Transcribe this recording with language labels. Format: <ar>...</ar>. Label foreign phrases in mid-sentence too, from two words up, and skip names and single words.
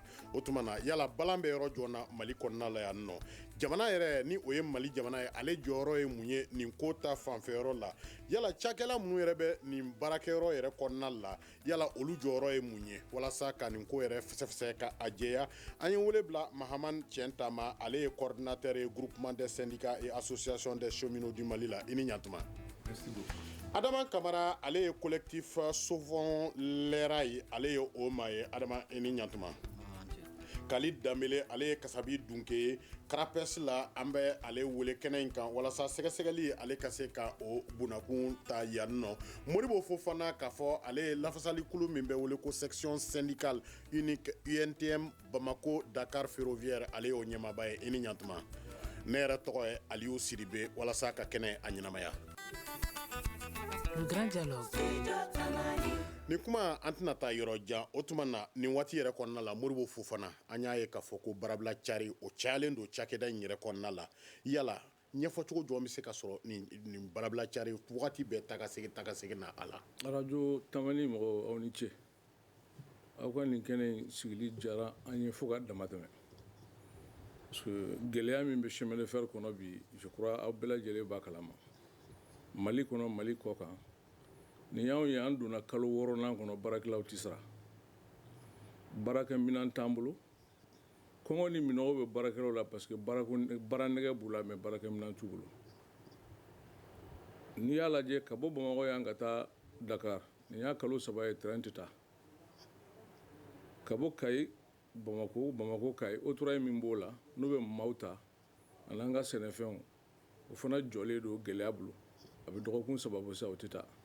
<bm>o tuma na yala balan bɛ yɔrɔ jɔn na Mali kɔnɔna la yan nɔ jamana yɛrɛ ni o ye Mali jamana ye ale jɔyɔrɔ ye mun ye nin ko ta fanfɛyɔrɔ la yala cakɛla minnu yɛrɛ bɛ nin baarakɛyɔrɔ yɛrɛ kɔnɔna la yala olu jɔyɔrɔ ye mun ye walasa ka nin ko yɛrɛ fɛsɛfɛsɛ ka a jɛya an ye wele bila Mahaman Tiɛntama ale ye coordinateur ye groupement des syndicats et associations des cheminots du Mali la i ni ɲantuma.</bm> <fr>Merci beaucoup.</fr> <bm>Adama Kamara ale ye collectif Sauvons les rails ale ye o ma ye Adama i ni ɲantuma. Khalid Dambele ale ye kasabi dunke ye Karapes la an bɛ ale wele kɛnɛ in kan walasa sɛgɛsɛgɛli ale ka se ka o bunakun ta yan nɔ Modibo Fofana k'a fɔ ale ye lafasali kulu min bɛ wele ko section syndicale unique UNTM Bamako Dakar ferroviaire ale y'o ɲɛmaaba ye i ni ɲantuma ne yɛrɛ tɔgɔ ye Aliou Sidibe walasa ka kɛnɛ a ɲɛnamaya.</bm> <fr>Le grand dialogue.</fr> <bm>Ni kuma an tɛna taa yɔrɔ jan o tuma na nin waati yɛrɛ kɔnɔna la Modibo Fofana an y'a ye k'a fɔ ko barabila cari o cayalen don cakɛda in yɛrɛ kɔnɔna la yala ɲɛfɔcogo jɔn bɛ se ka sɔrɔ nin barabila cari wagati bɛɛ tagasegin na a la. Radio Tamani mɔgɔw aw ni ce aw ka nin kɛnɛ in sigili diyara an ye fo ka dama tɛmɛ</bm> <fr>parce que</fr> <bm>gɛlɛya min bɛ</bm> <fr>chemin de fer</fr> <bm>kɔnɔ bi</bm> <fr>je crois</fr> <bm>aw bɛɛ lajɛlen b'a kalama Mali kɔnɔ Mali kɔ kan nin y'anw ye an donna kalo 6nan kɔnɔ baarakɛlaw tɛ sara baarakɛminɛn t'an bolo kɔngɔ ni minɔgɔ bɛ baarakɛlaw la</bm> <fr>parce que</fr> <bm>baaranɛgɛ b'u la mais baarakɛminɛn t'u bolo n'i y'a lajɛ ka bɔ Bamakɔ yan ka taa Dakar nin y'a kalo 3 ye train tɛ taa ka bɔ Kayi Bamako Kayi autorail min b'o la n'o bɛ maaw ta ani an ka sɛnɛfɛnw o fana jɔlen don gɛlɛya bolo a bɛ dɔgɔkun 3 bɔ sisan o tɛ taa</bm>